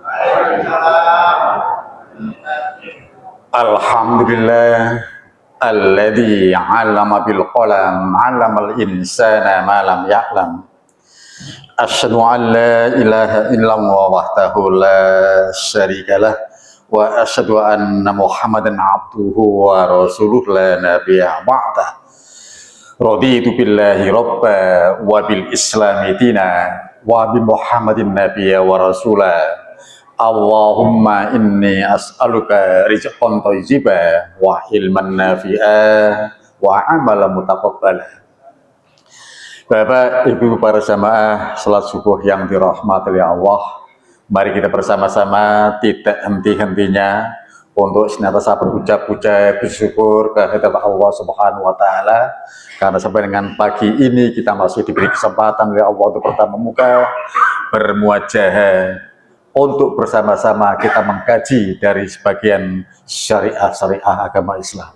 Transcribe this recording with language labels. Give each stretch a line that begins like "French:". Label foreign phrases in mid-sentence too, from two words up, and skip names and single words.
Arabic: الحمد لله الذي علم بالقلم علم الإنسان ما لم يعلم. أشهد أن لا إله إلا الله وحده لا شريك له وأشهد أن محمدا عبده ورسوله لا نبي بعده. رضيت بالله ربا وبالإسلام دينا وبمحمد نبيا ورسولا. اللهم إني أسألك رزقا طيبا وعلما نافعا وعملا متقبلا.
Indonesian: Bapak, Ibu, para jamaah salat subuh yang dirahmati oleh Allah, mari kita bersama-sama tidak henti-hentinya untuk senantiasa berucap-ucap bersyukur kehadirat Allah
Arabic: سبحانه وتعالى,
Indonesian: karena sampai dengan pagi ini kita masih diberi kesempatan oleh Allah untuk bertatap muka, bermuajahah, untuk bersama-sama kita mengkaji dari sebagian syariah agama Islam.